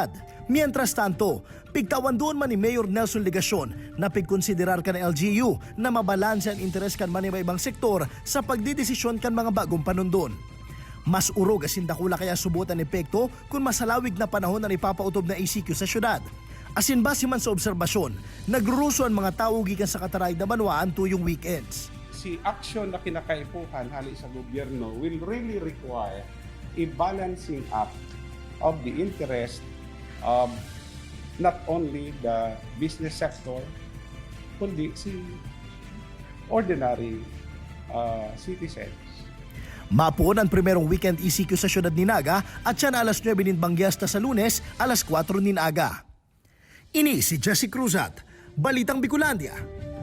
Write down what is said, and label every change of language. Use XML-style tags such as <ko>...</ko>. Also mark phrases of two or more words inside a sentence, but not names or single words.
<es>Mientras tanto,</es> <bik>pigtawan doon man ni Mayor Nelson Legacion na pigkonsiderar kan LGU na mabalanse ang interes kan man ibang sektor sa pagdidesisyon kan mga bagong panundon. Mas urog asin dakula kaya subutan epekto kung masalawig na panahon na ipapautob na ECQ sa syudad. Asin base man sa obserbasyon, nagruruso ang mga tao gikan sa Kataray na Banwaan tuyong weekends. Si action na kinakaipuhan hali sa gobyerno</bik> <en>will really require a balancing up of the interest of not only the business sector,</en> <bik>kundi si</bik> <en>ordinary citizens.</en> <bik>Mapuon ang primerong weekend ECQ sa syudad ni Naga at siya na alas 9 nin Bangyas sa Lunes, alas 4 nin Aga. Ini si Jessie Cruzat, Balitang Bicolandia.</bik>